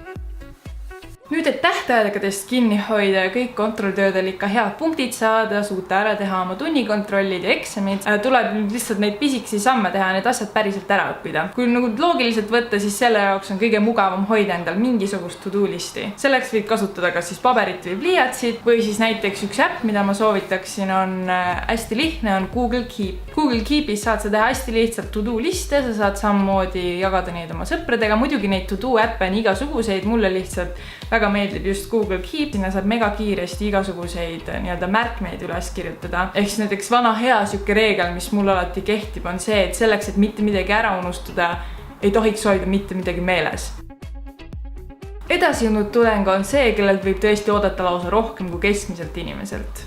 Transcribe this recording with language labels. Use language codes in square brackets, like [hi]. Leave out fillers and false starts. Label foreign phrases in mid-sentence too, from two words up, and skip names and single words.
[et] Nüüd, et tähtaegadest kinni hoida ja kõik kontrolltöödel ikka head punktid saada, suuta ära teha oma tunnikontrollid ja eksamid, tuleb nüüd lihtsalt neid pisikesi samme teha ja need asjad päriselt ära õppida. Kui nagu loogiliselt võtta, siis selle jaoks on kõige mugavam hoida endal mingisugust to-do listi. Selleks võid kasutada kas siis paberit või pliiatsit või siis näiteks üks äpp, mida ma soovitaksin, on hästi lihtne, on Google Keep. Google Keepis saad sa teha hästi lihtsalt to-do liste, sa saad samamoodi jagada neid oma sõpradega, muidugi neid to-do äppe on igasuguseid, mulle lihtsalt väga meeldib just Google Keep, sinna saab mega kiiresti igasuguseid märkmeid üles kirjutada. Ehk siis näiteks vana hea siuke reegel, mis mul alati kehtib, on see, et selleks, et mitte midagi ära unustada, ei tohiks hoida mitte midagi meeles. Edasi jõudnud tudeng on see, kellelt võib tõesti oodata lausa rohkem kui keskmiselt inimeselt.